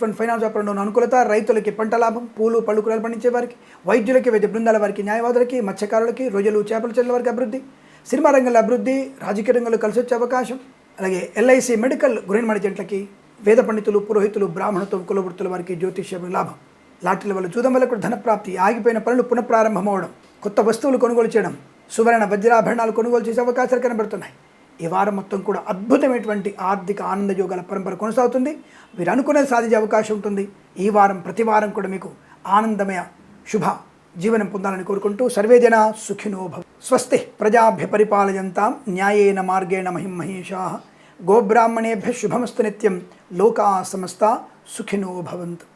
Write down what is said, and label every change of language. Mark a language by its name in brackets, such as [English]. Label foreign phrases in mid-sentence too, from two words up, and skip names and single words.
[Telugu] ఫండ్, ఫైనాన్స్ వ్యాపారంలో అనుకూలత, రైతులకి పంట లాభం, పూలు పళ్ళు కూరలు పండించే వారికి, వైద్యులకి, వైద్య బృందాల వారికి, న్యాయవాదులకి, మత్స్యకారులకి, రొయ్యలు చేపలు చెల్లెల వారికి అభివృద్ధి, సినిమా రంగంలో అభివృద్ధి, రాజకీయ రంగంలో కలిసి వచ్చే అవకాశం, అలాగే ఎల్ఐసి, మెడికల్, గృహిణి జంటలకి, వేద పండితులు, పురోహితులు, బ్రాహ్మణత్వం, కులవృత్తుల వారికి జ్యోతిష్యం లాభం, లాటరీల వల్ల జూదం వల్ల కూడా ధనప్రాప్తి, ఆగిపోయిన పనులు పునఃప్రారంభమవడం, కొత్త వస్తువులు కొనుగోలు చేయడం, సువర్ణ వజ్రాభరణాలు కొనుగోలు చేసే అవకాశాలు కనబడుతున్నాయి. ఈ వారం మొత్తం కూడా అద్భుతమైనటువంటి ఆర్థిక ఆనంద యోగాల పరంపర కొనసాగుతుంది. మీరు అనుకునేది సాధించే అవకాశం ఉంటుంది. ఈ వారం ప్రతి వారం కూడా మీకు ఆనందమయ శుభ జీవనం పొందాలని కోరుకుంటూ [Sanskrit] సర్వే జనా సుఖినో భవ. స్వస్తి ప్రజాభ్య పరిపాలయంతాం న్యాయేన మార్గేణ మహిం మహేషాః. గోబ్రాహ్మణేభ్యः శుభమస్తు నిత్యం. లోకాः సమస్తా సుఖినో భవంతు.